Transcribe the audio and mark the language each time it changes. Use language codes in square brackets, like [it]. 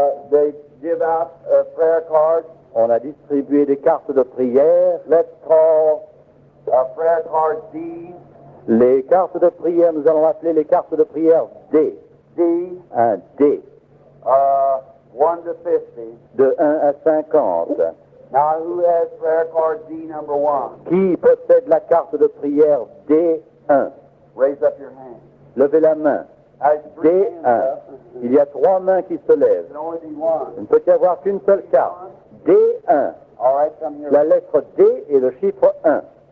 [en] They give out prayer cards. [fr] On a distribué des cartes de prière. [en] Let's call prayer card D. [fr] Les cartes de prière, nous allons appeler les cartes de prière D. [en] D. [fr] Un D. [en] 1 to 50. [fr] De 1 à 50. [en] Now, who has prayer card D number 1? [fr] Qui possède la carte de prière D1? [en] Raise up your hand. [fr] Levez la main. [en] There's 3 hands [fr] D1. [en] up. [fr] Il y a 3 mains qui se lèvent. [en] It can only be one. [fr] Il ne peut y avoir qu'une seule carte. [en] D1. All right, come here. [fr] La lettre D et le chiffre 1.